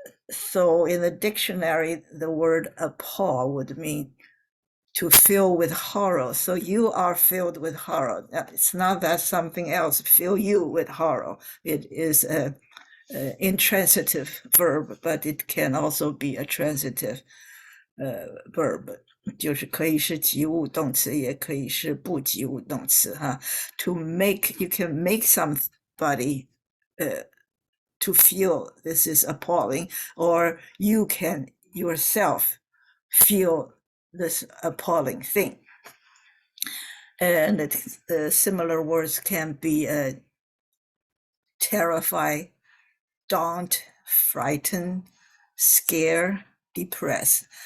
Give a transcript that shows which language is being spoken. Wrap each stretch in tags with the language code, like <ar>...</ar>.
<en>So in the dictionary, the word appall would mean to fill with horror. So you are filled with horror. It's not that something else fill you with horror. It is a intransitive verb, but it can also be a transitive verb.</en> <zh>就是可以是及物动词，也可以是不及物动词哈。</zh> <en>To make, you can make somebody to feel this is appalling, or you can yourself feel this appalling thing. And similar words can be terrify, daunt, frighten, scare, depress.</en>